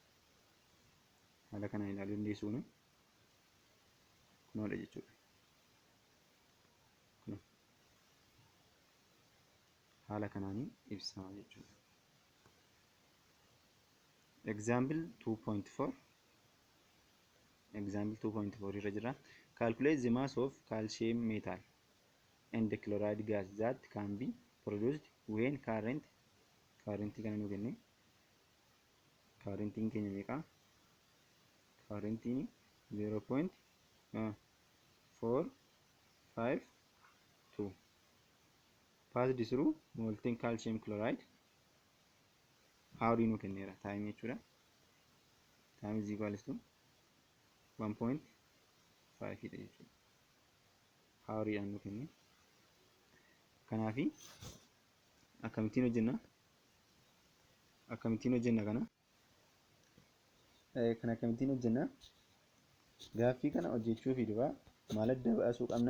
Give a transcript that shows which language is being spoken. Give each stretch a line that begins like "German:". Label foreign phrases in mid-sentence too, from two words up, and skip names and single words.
Oromo: Haala kanaan ilaaluu dandeessuun kunoodha jechuudha. Haala kanaan ibsama jechuudha. Example 2.4 irra jira.
English: Calculate the mass of calcium metal and the chloride gas that can be produced when current
Oromo: kana nu kenne currentiin keenya meeqa?
English: Currentiin 0.452 passed through molten calcium chloride.
Oromo: Hawrii nu kenneera time jechuudha.
English: Time is equals to 1.5 jechuudha.
Oromo: Hawriidhaan nu kenne. Kanaafi akkamittiin hojjenna kana? Kan akkamittiin hojjenna? Gaaffii kana hojjechuufi dura maal adda baasuu qabna?